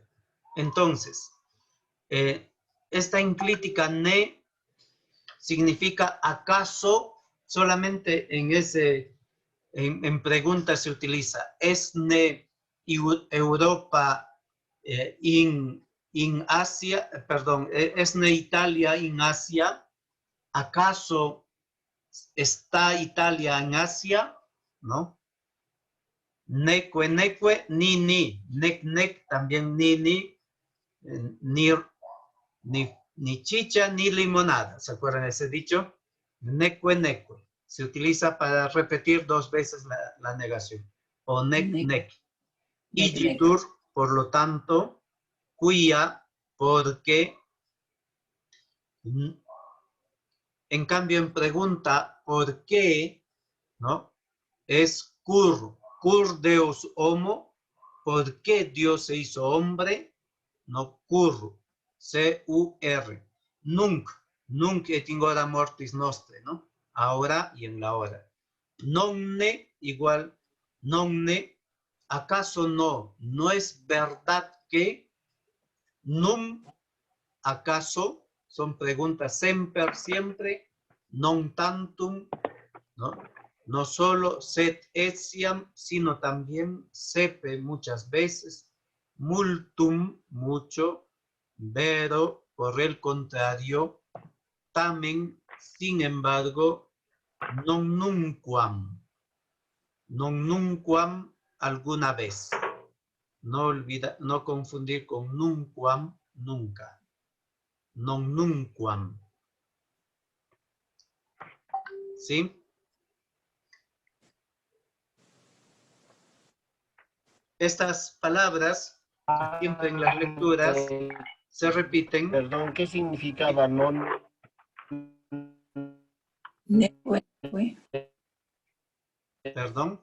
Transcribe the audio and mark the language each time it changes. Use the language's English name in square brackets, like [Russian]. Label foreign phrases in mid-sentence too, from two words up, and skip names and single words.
[Spanish] Entonces, esta enclítica ne significa acaso, solamente en pregunta se utiliza. [Latin] Esne Europa in Asia, perdón, esne Italia in Asia. [Spanish] ¿Acaso está Italia en Asia? ¿No? [Latin] Neque, neque, ni. Nec, nec, [Spanish] también ni. Ni chicha ni limonada. ¿Se acuerdan de ese dicho? [Latin] Neque, neque. [Spanish] Se utiliza para repetir dos veces la negación. [Latin] O nec, nec. Igitur, [Spanish] por lo tanto, cuia, porque. En cambio, en pregunta, ¿por qué? [Latin] ¿No? Es cur Deus homo. [Spanish] ¿Por qué Dios se hizo hombre? No, [Latin] cur, C-U-R. Nunc et in hora mortis nostre, [Spanish] ¿no? Ahora y en la hora. Nonne igual, nonne, ¿acaso no es verdad que? Num, ¿acaso? Son preguntas semper, siempre. [Latin] Non tantum, [Spanish] ¿no? No solo [Latin] sed etiam, [Spanish] sino también sepe muchas veces. Multum, mucho. Vero, por el contrario. Tamen, sin embargo. [Latin] Non nunquam. Non nunquam, [Spanish] alguna vez. No confundir con nunquam, nunca. [Latin] Non nunquam. [Spanish] ¿Sí? Estas palabras, siempre en las lecturas, se repiten. Perdón, ¿qué significaba non? Perdón.